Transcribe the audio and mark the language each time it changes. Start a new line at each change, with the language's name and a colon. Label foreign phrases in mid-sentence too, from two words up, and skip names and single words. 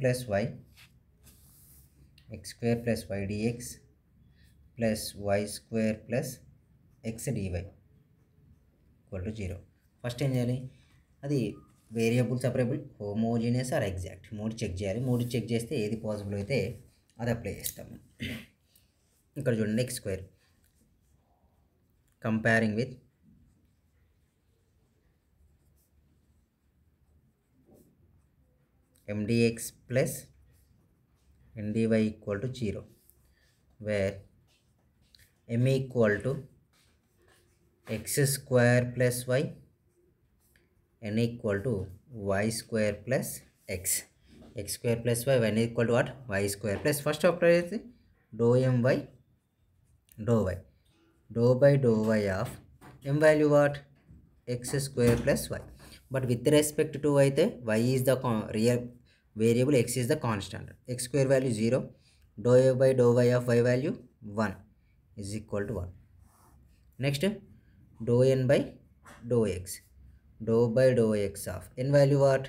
English: x² + y x square plus y dx plus y square plus x dy equal to 0.
Telugu: ఫస్ట్ ఏం చేయాలి, అది
English: variable separable homogeneous or exact
Telugu: మూడు చెక్ చేయాలి. మూడు చెక్ చేస్తే ఏది పాసిబుల్ అయితే అది అప్లై చేస్తాము. ఇక్కడ చూడండి
English: x square comparing with mdx plus ndy equal to 0, where m equal to x square plus y, n equal to y square plus x. x square plus y, n equal to what? y square plus first apply dou my dou y, dou by dou y of m value what? x square plus y. But with respect to అయితే y is the real variable, x is the constant. x square value 0, dou a by dou y of y value 1 is equal to 1. Next dou n by dou x, dou by dou x of n value what?